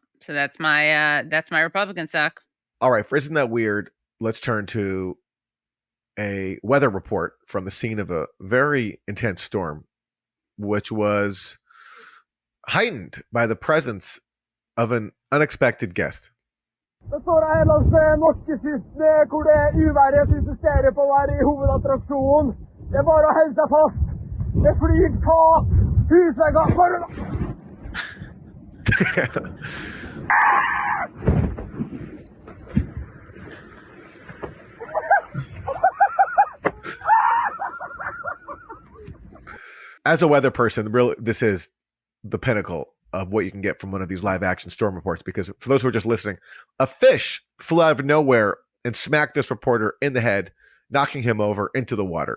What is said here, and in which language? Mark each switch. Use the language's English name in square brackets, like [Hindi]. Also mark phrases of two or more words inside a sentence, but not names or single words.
[English] So that's my Republican suck. All right, for Isn't That Weird, let's turn to a weather report from the scene of a very intense storm, which was heightened by the presence of an unexpected guest. [Norwegian] Det står en av norske kystene hvor det uværet som insisterer på å være i hovedattraksjonen. Det bare å holde seg fast. Det flyr tak, husvegger, [English] As a weather person, really, this is the pinnacle of what you can get from one of these live action storm reports, because for those who are just listening, a fish flew out of nowhere and smacked this reporter in the head, knocking him over into the water.